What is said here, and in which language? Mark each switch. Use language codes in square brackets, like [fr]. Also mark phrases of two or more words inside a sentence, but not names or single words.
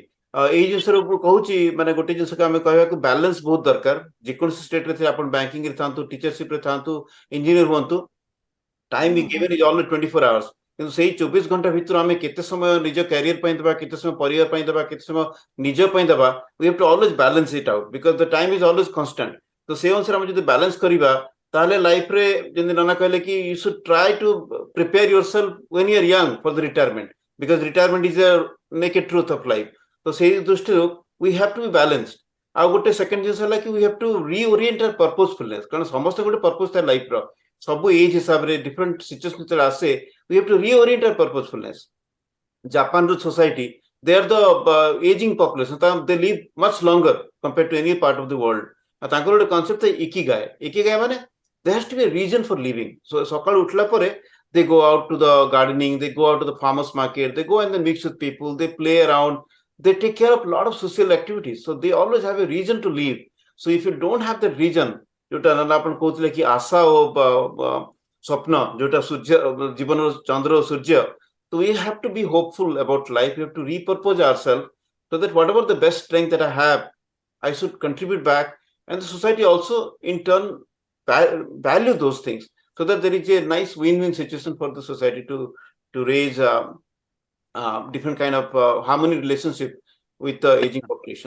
[or] ଏଇ ଜିନିଷରେ ମୁଁ କହୁଛି, ମାନେ ଗୋଟେ ଜିନିଷକୁ ଆମେ କହିବାକୁ ବାଲାନ୍ସ ବହୁତ ଦରକାର। ଯେକୌଣସି ଷ୍ଟେଟରେ ଥିଲେ, ଆପଣ ବ୍ୟାଙ୍କିଂରେ ଥାନ୍ତୁ, ଟିଚରସିପରେ ଥାନ୍ତୁ, ଇଞ୍ଜିନିୟର ହୁଅନ୍ତୁ, [en] time be given is only 24 hours. [or] କିନ୍ତୁ ସେଇ 24 ଘଣ୍ଟା ଭିତରୁ ଆମେ କେତେ ସମୟ ନିଜ କ୍ୟାରିୟର ପାଇଁ ଦେବା, କେତେ ସମୟ ପରିବାର ପାଇଁ ଦେବା, କେତେ ସମୟ ନିଜ ପାଇଁ ଦେବା, [en] we have to always balance it out because the time is always constant। [or] ତ ସେ ଅନୁସାରେ ଆମେ ଯଦି ବାଲାନ୍ସ କରିବା, ତାହେଲେ ଲାଇଫରେ ଯେମିତି ନନା କହିଲେ କି [en] you should try to prepare yourself when you are young for the retirement because retirement is a naked truth of life। [or] ତ ସେଇ ଦୃଷ୍ଟିରୁ [en] we have to be balanced। [or] ଆଉ ଗୋଟେ ସେକେଣ୍ଡ ଜିନିଷ ହେଲା କି [en] we have to reorient our purposefulness, [or] କାରଣ ସମସ୍ତେ ଗୋଟେ ପର୍ପୋଜ ଥାଏ ଲାଇଫର। ସବୁ ଏଜ୍ ହିସାବରେ [en] different situation [or] ଯେତେବେଳେ ଆସେ, [en] we have to reorient our purposefulness। ଜାପାନର society, they are the aging population, they live much longer compared to any part of the world। [or] ତାଙ୍କର ଗୋଟେ କନସେପ୍ଟ ଥାଏ ଇକିଗାଏ। ଇକିଗାଏ ମାନେ [en] there has to be a reason for living। so [or] ସକାଳୁ ଉଠିଲା ପରେ [en] they go out to the gardening, they go out to the farmers market, they go and then mix with people, they play around, they take care of a lot of social activities। so they always have a reason to live। so if you don't have that reason, [or] ଯୋଉଟା ଆପଣ କହୁଥିଲେ କି ଆଶା ଓ ସ୍ୱପ୍ନ, ଯୋଉଟା ସୂର୍ଯ୍ୟ ଜୀବନର ଚନ୍ଦ୍ର ଓ ସୂର୍ଯ୍ୟ, [en] so we have to be hopeful about life। we have to repurpose ourselves so that whatever the best strength that I have, I should contribute back, and the society also in turn value those things, so that there is a nice win-win situation for the society to raise different kind of harmony relationship with the aging population।